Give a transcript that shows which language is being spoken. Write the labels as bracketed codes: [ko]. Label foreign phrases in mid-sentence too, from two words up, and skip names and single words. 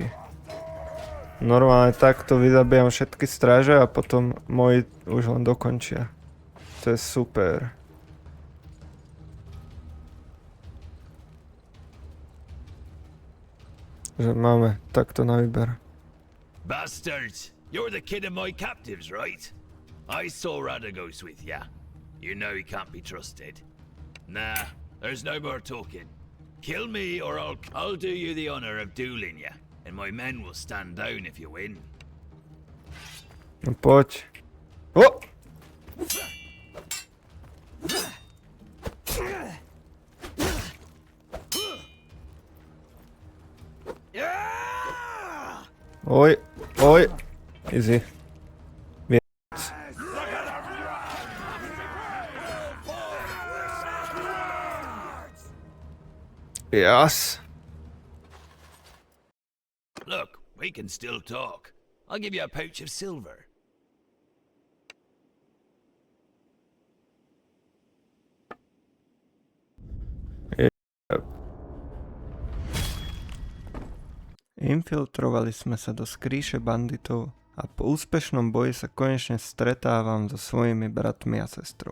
[sk] Normálne takto vyzabijam všetky stráže a potom moji už len dokončia. To je super. Že máme takto na výber. [en] Bastards! You're the kid of my captives, right? I saw Radagos with ya. You know he can't be trusted. Nah, there's no more talking. Kill me or I'll do you the honor of dueling ya, and my men will stand down if you win. [sk] No poď. O! Oj. [en] Easy. Jas. Look, we can still talk. I'll give you a pouch of silver. [sk] Infiltrovali sme sa do skríše banditov a po úspešnom boji sa konečne stretávam so svojimi bratmi a sestrou.